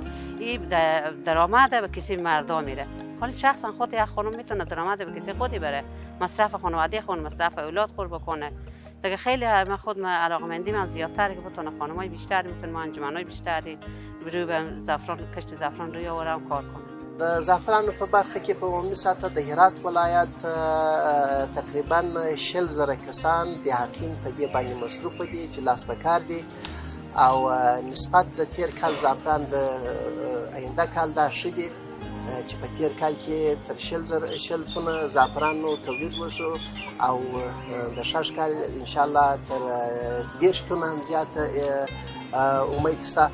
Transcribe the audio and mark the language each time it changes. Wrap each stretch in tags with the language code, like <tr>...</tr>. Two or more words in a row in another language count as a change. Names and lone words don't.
<fa>این درآمد به کسی مردا میره. حالا شخصا خود یک خانم میتونه درآمد به کسی خودی بره، مصرف خانواده خود، مصرف اولاد خود بکنه. دیگه خیلی من خود علاقه‌مندی من زیادتره که بتونه خانم‌های بیشتر میتونه انجمن‌های بیشتری روی به زعفران، کشت زعفران روی آورم کار کنه.</fa> <ps>د زعفرانو په برخه کې په عمومي سطح د هرات ولایت تقریبا 40,000 کسان د حقین په دې باندې مصروف دي چې لاس بکار دي او نسبت د تیر کال زعفران د آینده کال دا ښه دي چې په تیر کال کې تر 40 تنه زعفرانو تولید وشو او د شش کال</ps> <ar>ان شاء الله</ar> <ps>تر 10 تنه هم زیاته امید شته.</ps>